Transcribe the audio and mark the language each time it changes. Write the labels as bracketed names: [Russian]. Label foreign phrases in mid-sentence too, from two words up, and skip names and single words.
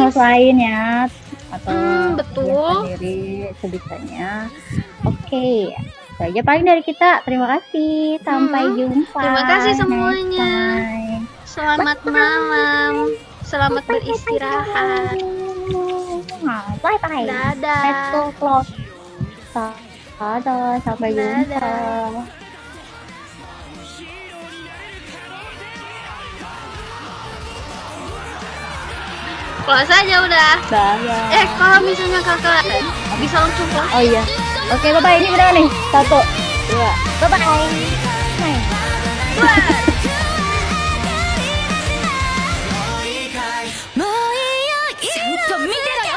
[Indonesian] guys. host lain ya, atau Betul. dia sendiri sebisanya. Oke, itu aja paling dari kita. Terima kasih. Sampai jumpa. Terima kasih next semuanya. time. Selamat malam. Selamat beristirahat. [English] Bye bye. [Indonesian] Dadah. [English] Let's go close. [Indonesian] Dadah, sampai jumpa. Dadah. Close aja udah. Dadah. Kalau misalnya kakak bisa langsung close. Oh iya. Oke, [English] bye bye. [Indonesian] Ini berapa nih? 1, 2. [English] Bye bye. [Indonesian] Hai. [Japanese] もういいよちゃんと見て